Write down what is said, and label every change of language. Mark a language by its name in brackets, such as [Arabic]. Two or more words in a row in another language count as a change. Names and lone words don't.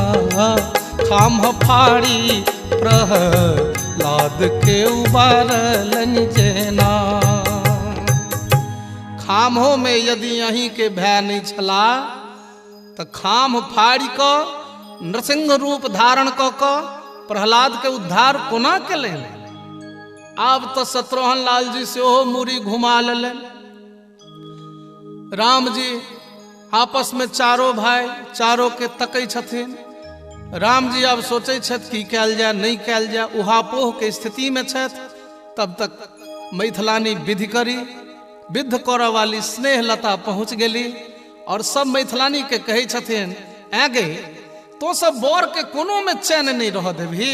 [Maithili] खाम फाड़ी प्रहलाद के उबारलन जेना। खामों में यदि अहीं के भय नहीं छला तो खाम फाड़ी क नृसिंह रूप धारण क प्रहलाद के उद्धार कोना केलनि। आब तो शत्रुघ्न लाल जी से मूरी घुमा लेलन। राम जी आपस में चारों भाई चारों के तकै छथिन। राम जी अब सोचे छथि कि कैल जाए नहीं कैल जाए, उहापोह के स्थिति में छथि। तब तक मैथिलानी विधि करी, विद्ध करऽ वाली स्नेहलता पहुँच गेली और सब मैथिलानी के कहै छथिन आगे तो सब बर के कोनो में चैन नहीं रह देभी।